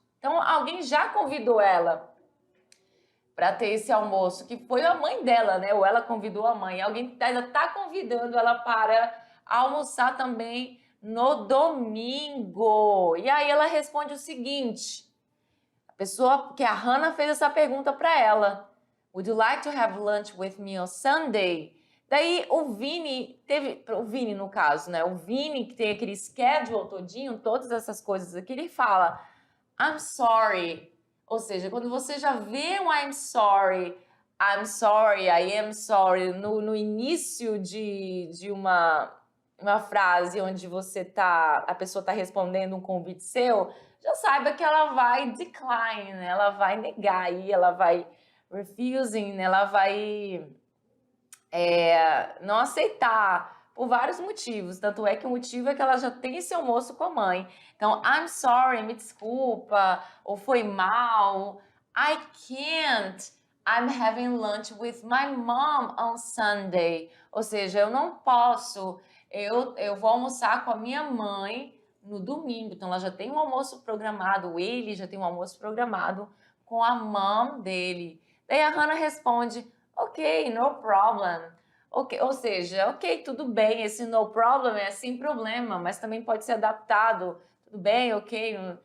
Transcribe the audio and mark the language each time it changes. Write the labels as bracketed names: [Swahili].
[Portuguese] Então, alguém já convidou ela para ter esse almoço, que foi a mãe dela, né? Ou ela convidou a mãe. Alguém ainda está convidando ela para almoçar também no domingo. E aí ela responde o seguinte: a pessoa, que a Hannah fez essa pergunta para ela. [English] Would you like to have lunch with me on Sunday? [Portuguese] Daí o Vini no caso, né? O Vini, que tem aquele schedule todinho, todas essas coisas aqui, ele fala [English] I'm sorry. [Portuguese] Ou seja, quando você já vê um [English] I'm sorry, I am sorry, [Portuguese] no início de uma frase onde a pessoa está respondendo um convite seu, já saiba que ela vai decline, né? Ela vai negar aí, ela vai refusing, né? Ela vai não aceitar por vários motivos. Tanto é que o motivo é que ela já tem esse almoço com a mãe. Então, [English] I'm sorry, [Portuguese] me desculpa, ou foi mal. [English] I can't. I'm having lunch with my mom on Sunday. [Portuguese] Ou seja, eu não posso. Eu vou almoçar com a minha mãe no domingo. Então, ela já tem um almoço programado. Ele já tem um almoço programado com a mom dele. Daí a Hannah responde: [English] ok, no problem. [Portuguese] Okay, ou seja, ok, tudo bem, esse [English] no problem [Portuguese] é sem problema, mas também pode ser adaptado. Tudo bem, ok.